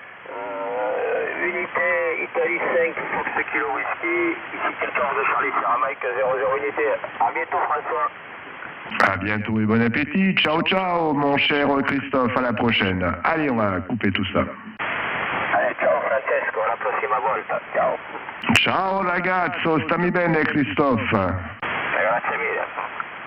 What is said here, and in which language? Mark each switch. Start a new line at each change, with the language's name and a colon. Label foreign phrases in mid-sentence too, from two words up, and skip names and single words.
French: Unité Italie 5 Fox Kilo Whisky, ici 14 Charlie Sierra Mike 00 unité. À bientôt François. À bientôt et bon appétit.
Italian: Ciao, ciao,
French: mon cher Christophe. À la prochaine. Allez, on va couper tout ça. Allez,
Italian: ciao Francesco, alla prossima volta. Ciao. Ciao ragazzo, stammi bene Christophe. Grazie mille.